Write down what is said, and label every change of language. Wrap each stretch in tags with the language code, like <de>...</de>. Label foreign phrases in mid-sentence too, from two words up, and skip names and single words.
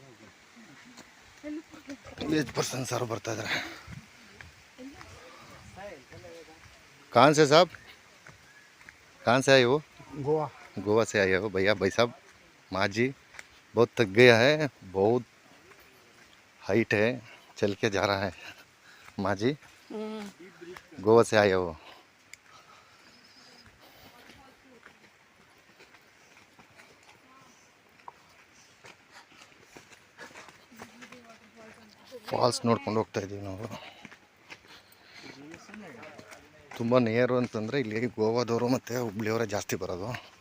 <en>age person</en> <kn>ಸಾರು ಬರ್ತಾ ಇದ್ದಾರೆ.</kn> <hi>कहाँ से साहब? कहाँ से आए हो? गोवा। गोवा से आए हो भैया? भाई साहब, माँ जी बहुत थक गया है, बहुत हाइट है, चल के जा रहा है। माँ जी गोवा से आए हो?</hi> <kn>ಫಾಲ್ಸ್ ನೋಡ್ಕೊಂಡು ಹೋಗ್ತಾ ಇದ್ದೀವಿ ನಾವು. ತುಂಬ ನಿಯರು ಅಂತಂದರೆ ಇಲ್ಲಿ ಗೋವಾದವರು ಮತ್ತು ಹುಬ್ಳಿಯವರೇ ಜಾಸ್ತಿ ಬರೋದು.</kn>